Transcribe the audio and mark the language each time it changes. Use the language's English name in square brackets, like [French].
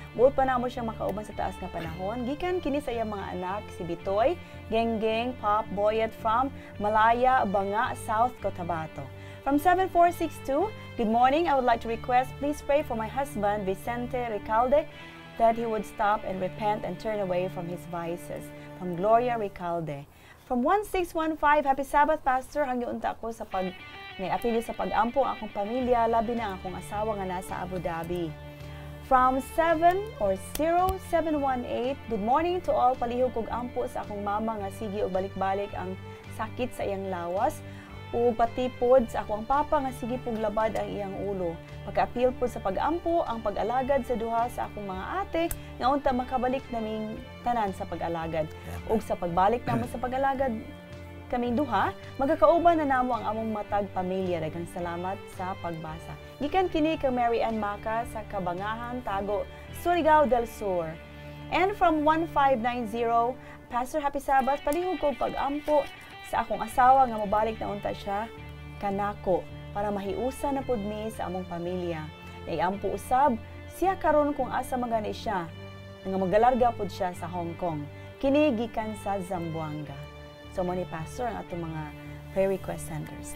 [Cebuano] Buot pa na mo siyang makauban sa taas nga panahon. Gikan kini sa iyang mga anak, si Bitoy, Genggeng, Pop, Boyet from Malaya, Banga, South Cotabato. [English] From 7462, good morning. I would like to request, please pray for my husband, Vicente Recalde, that he would stop and repent and turn away from his vices. From Gloria Recalde. From 1615, Happy Sabbath, Pastor. [Cebuano] Hangyo unta ko sa apili sa pag-ampo ang akong pamilya, labi na ang akong asawa nga nasa Abu Dhabi. [English] From 0718, good morning to all. [Cebuano] Palihog kog ampo sa akong mama nga sige og balik-balik ang sakit sa iyang lawas ug patipod sa akong papa nga sige pug labad ang iyang ulo. Pagka-appeal po sa pag-ampo ang pag-alagad sa duha sa akong mga ate nga unta makabalik naming tanan sa pag-alagad. Ug sa pagbalik namo sa pag-alagad kaming duha, magkakauban na namo ang among matag pamilya. Daghang salamat sa pagbasa. Gikan kini kay Mary Ann Maca sa Kabangahan, Tago, Surigao del Sur. [English] And from 1590, Pastor, Happy Sabbath. [Cebuano] Palihog ko pag-ampo sa akong asawa nga mobalik na unta siya kanako para mahiusa na pud mi sa among pamilya. Naiampo usab siya karon kung asa magani siya nga magalarga pud siya sa Hong Kong. Kini gikan sa Zamboanga. So mo ni Pastor ang atong mga prayer request centers.